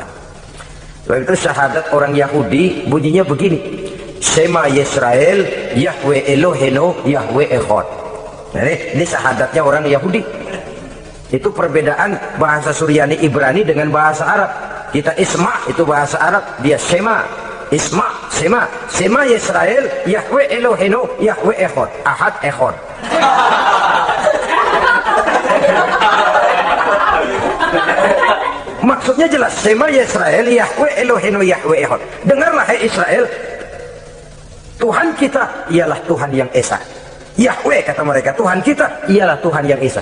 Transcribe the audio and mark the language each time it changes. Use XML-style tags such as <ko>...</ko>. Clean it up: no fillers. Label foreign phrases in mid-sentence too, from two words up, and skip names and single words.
<id>Sebab itu syahadat orang Yahudi bunyinya begini,</id> <he>שמע ישראל יהוה אלוהינו יהוה אחד.</he> <id>Ini syahadatnya orang Yahudi. Itu perbedaan bahasa Suryani Ibrani dengan bahasa Arab. Kita Isma itu bahasa Arab, dia Shema.</id> <he>Isma, שמע ישראל יהוה אלוהינו יהוה אחד, Ahad Echad.</he> <id>Maksudnya jelas,</id> <he>שמע ישראל יהוה אלוהינו יהוה אחד.</he> <id>Dengarlah hai Israel, Tuhan kita ialah Tuhan yang Esa. Yahweh kata mereka, Tuhan kita ialah Tuhan yang Esa.</id>